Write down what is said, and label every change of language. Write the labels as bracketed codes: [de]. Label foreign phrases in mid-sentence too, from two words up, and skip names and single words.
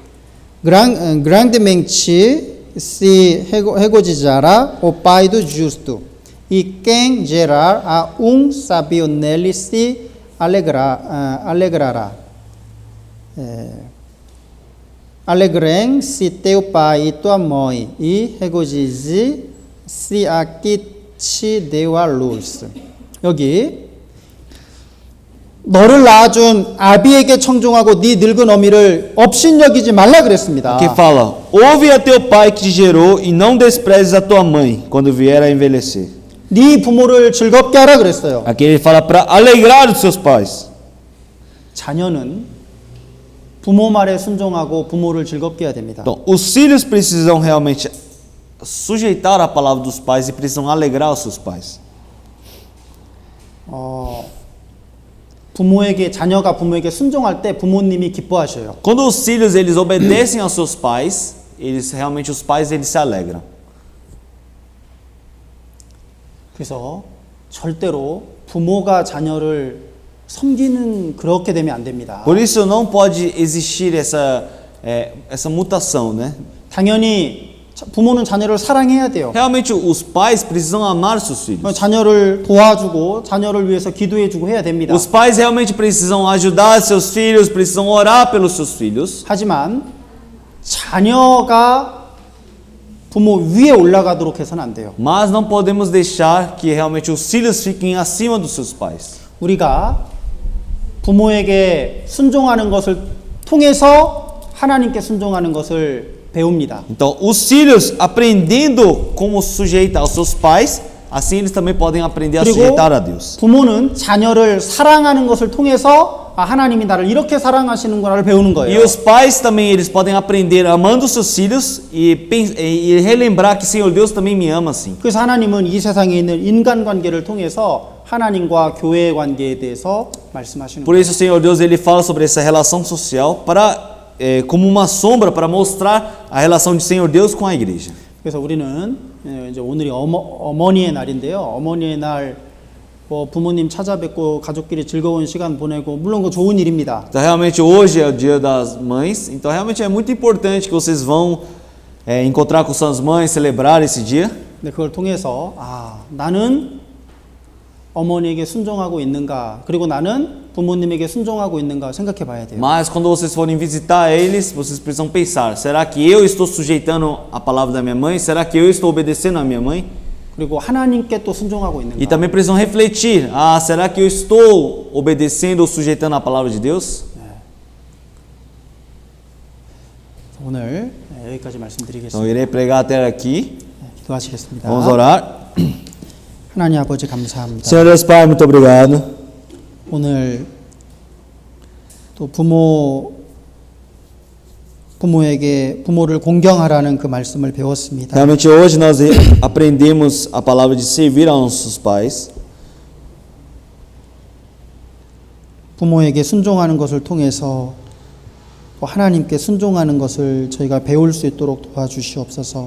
[pt] Grandemente se regozijará o pai do justo, e quem gerar a sábio nele se alegrará. Alegrem-se teu pai e tua mãe, e regozije-se a que te deu a luz. [ko] 여기 너를 낳아준 아비에게 청종하고 네 늙은 어미를 업신여기지 말라 그랬습니다. [pt] Que fala: ouve a teu pai que te gerou e não desprezes a tua mãe quando vier a envelhecer. [ko] 네 부모를 즐겁게 하라 그랬어요. [pt] Aqui ele fala para alegrar os seus pais. [ko] 자녀는 부모 말에 순종하고 부모를 즐겁게 해야 됩니다. [pt] Então, os filhos precisam realmente sujeitar a palavra dos pais e precisam alegrar os seus pais. [ko] 자녀가 부모에게 순종할 때 부모님이 기뻐하셔요. [pt] Quando os filhos eles obedecem aos seus pais, os pais se alegram. [ko] 그래서 절대로 부모가 자녀를 섬기는 그렇게 되면 안 됩니다. [pt] Por isso não pode existir essa mutação, né? [ko] 당연히 부모는 자녀를 사랑해야 돼요. [pt] Realmente os pais precisam amar seus filhos. [ko] 자녀를 도와주고 자녀를 위해서 기도해주고 해야 됩니다. [pt] Os pais realmente precisam ajudar seus filhos, precisam orar pelos seus filhos. [ko] 하지만 자녀가 부모 위에 올라가도록 해서는 안 돼요. [pt] Mas não podemos deixar que realmente os filhos fiquem acima dos seus pais. [ko] 우리가 부모에게 순종하는 것을 통해서 하나님께 순종하는 것을 배웁니다. [pt] Então, os filhos aprendendo como sujeitar aos seus pais, assim eles também podem aprender a [ko] 그리고 [pt] sujeitar a Deus. [ko] 부모는 자녀를 사랑하는 것을 통해서 하나님이 나를 이렇게 사랑하시는구나를 배우는 [pt] E [ko] 거예요. [pt] os pais também eles podem aprender amando seus filhos e relembrar que Senhor Deus também me ama assim. [ko] 그래서 하나님은 이 세상에 있는 인간 관계를 통해서 하나님과 교회의 관계에 대해서 말씀하시는 [pt] Por [ko] 거예요. [pt] isso o Senhor Deus ele fala sobre essa relação social como uma sombra para mostrar a relação de Senhor Deus com a igreja. [ko] 그래서 우리는 이제 오늘이 어머니의 날인데요. 어머니의 날 부모님 찾아뵙고 가족끼리 즐거운 시간 보내고 물론 그 좋은 일입니다. [pt] Então realmente hoje é o dia das mães, então realmente é muito importante que vocês vão encontrar com suas mães, celebrar esse dia. [ko] 근데 그걸 통해서 나는 어머니에게 순종하고 있는가, 그리고 나는 부모님에게 순종하고 있는가 생각해 봐야 돼요. [pt] Mas quando vocês forem visitar eles, vocês precisam pensar: será que eu estou sujeitando a palavra da minha mãe? Será que eu estou obedecendo a minha mãe? [ko] 그리고 하나님께 또 순종하고 [pt] E [ko] 있는가. [pt] também precisam refletir: será que eu estou obedecendo ou sujeitando a palavra de Deus? [ko] 오늘 여기까지 [pt] Então, [ko] 말씀드리겠습니다. [pt] irei pregar até aqui. [ko] 기도하시겠습니다. [pt] Vamos orar. [ko] 하나님 아버지 감사합니다. [pt] Senhor Deus Pai, muito obrigado. [ko] 오늘 또 부모를 공경하라는 그 말씀을 배웠습니다. [pt] Realmente hoje nós aprendemos a palavra de servir aos nossos pais. [ko] 부모에게 순종하는 것을 통해서 또 하나님께 순종하는 것을 저희가 배울 수 있도록 도와주시옵소서.